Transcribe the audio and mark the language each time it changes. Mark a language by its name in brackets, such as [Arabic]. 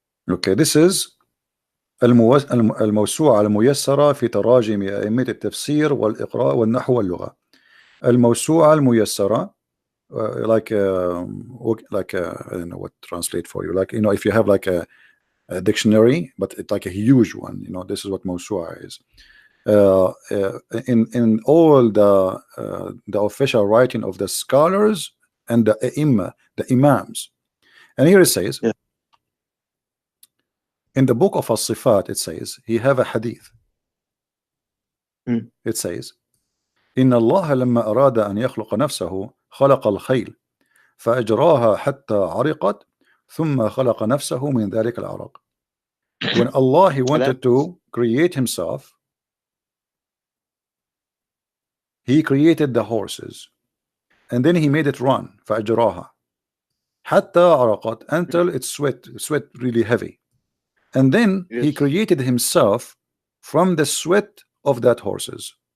[English] Okay, this is [Arabic] الموسوعة الميسرة في تراجم أئمة التفسير والإقراء والنحو واللغة. الموسوعة الميسرة, [English] I don't know what to translate for you. Like, you know, if you have like a dictionary, but it's like a huge one. You know, this is what موسوعة is. In all the official writing of the scholars and the the imams. And here it says, Yeah. in the book of As-Sifat, it says, he have a hadith. It says, [Arabic] إن الله لما أراد أن يخلق نفسه خلق الخيل فأجراها حتى عرقت ثم خلق نفسه من ذلك العرق. [English] When Allah, he wanted to create himself, he created the horses, and then he made it run. [Arabic] فأجراها حتى عرقت, [English] until it sweat really heavy. And then he created himself from the sweat of that horses.